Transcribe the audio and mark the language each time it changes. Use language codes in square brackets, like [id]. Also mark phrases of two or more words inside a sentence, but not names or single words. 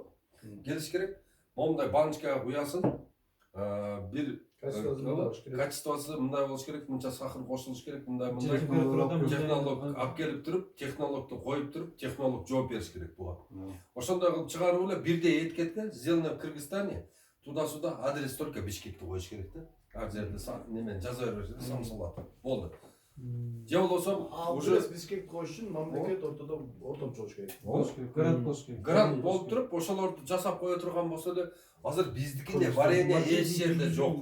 [ky] Келиш керек. Момундай баночкага куясын, бир качествосы мындай болуш керек, мынча сахар кошулуш керек, мындай технолог алып келип туруп, технологду коюп туруп, технолог жооп бериш керек буга. Ошондой кылып чыгарып эле бирдей этикетке [ru] сделано в Кыргызстане, туда-сюда адрес только [ky] Бишкекти коюш керек да. Ар жерде немен жаза берсе Самсулат. Болду. Же болбосо уже Бишкек коюш үчүн мамлекет ортомчу болуш керек. Болуш керек, грант болуш керек. Грант болуп туруп, ошолорду жасап кое турган болсо эле, азыр биздикинде варенье эч жерде жок.